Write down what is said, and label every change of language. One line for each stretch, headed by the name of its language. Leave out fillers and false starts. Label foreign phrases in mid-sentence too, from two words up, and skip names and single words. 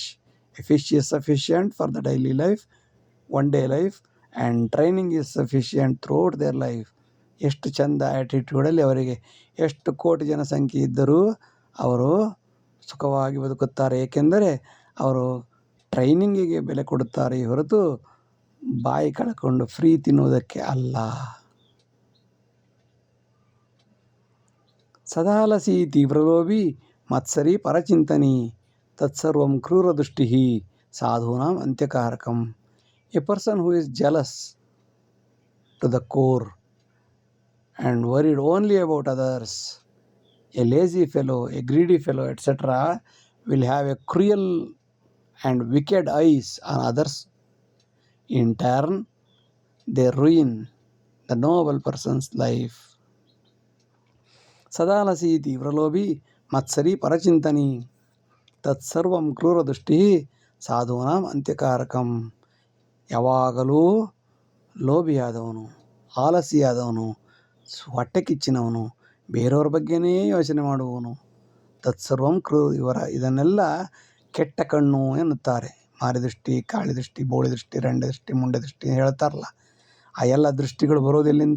English: A fish is sufficient for the daily life, one day life, and training is sufficient throughout their life.
Kannada: ಎಷ್ಟು ಚಂದ ಆ್ಯಟಿಟ್ಯೂಡಲ್ಲಿ ಅವರಿಗೆ ಎಷ್ಟು ಕೋಟಿ ಜನಸಂಖ್ಯೆ ಇದ್ದರೂ ಅವರು ಸುಖವಾಗಿ ಬದುಕುತ್ತಾರೆ. ಏಕೆಂದರೆ ಅವರು ಟ್ರೈನಿಂಗಿಗೆ ಬೆಲೆ ಕೊಡುತ್ತಾರೆ ಹೊರತು ಬಾಯಿ ಕಳ್ಕೊಂಡು ಫ್ರೀ ತಿನ್ನುವುದಕ್ಕೆ ಅಲ್ಲ.
Sanskrit: ಸದಾಲಸಿ ತೀವ್ರಲೋಭಿ ಮತ್ಸರಿ ಪರಚಿಂತನಿ ತತ್ಸರ್ವಂ ಕ್ರೂರದೃಷ್ಟಿ ಸಾಧೂನಾಂ ಅಂತ್ಯಕಾರಕಂ.
English: A person who is jealous to the core and worried only about others, a lazy fellow, a greedy fellow, etc., will have a cruel and wicked eyes on others. In turn, they ruin the noble person's life.
Sanskrit: ಸದಾಲಸಿ ತೀವ್ರಲೋಭಿ ಮತ್ಸರಿ ಪರಚಿಂತನಿ ತತ್ಸರ್ವಂ ಕ್ರೂರದೃಷ್ಟಿ ಸಾಧೂನಾಂ ಅಂತ್ಯಕಾರಕಂ.
Kannada: ಯಾವಾಗಲೂ ಲೋಭಿಯಾದವನು, ಆಲಸಿಯಾದವನು, ಹೊಟ್ಟೆ ಕಿಚ್ಚಿನವನು, ಬೇರೆಯವ್ರ ಬಗ್ಗೆನೇ ಯೋಚನೆ ಮಾಡುವವನು, ತತ್ಸರ್ವಂ ಇದನ್ನೆಲ್ಲ ಕೆಟ್ಟ ಕಣ್ಣು ಎನ್ನುತ್ತಾರೆ. ಮಾರಿದೃಷ್ಟಿ, ಕಾಳಿದೃಷ್ಟಿ, ಬೋಳಿದೃಷ್ಟಿ, ರಂಡದೃಷ್ಟಿ, ಮುಂಡದೃಷ್ಟಿ ಹೇಳ್ತಾರಲ್ಲ, ಆ ಎಲ್ಲ ದೃಷ್ಟಿಗಳು ಬರೋದೆಲ್ಲಿಂದ?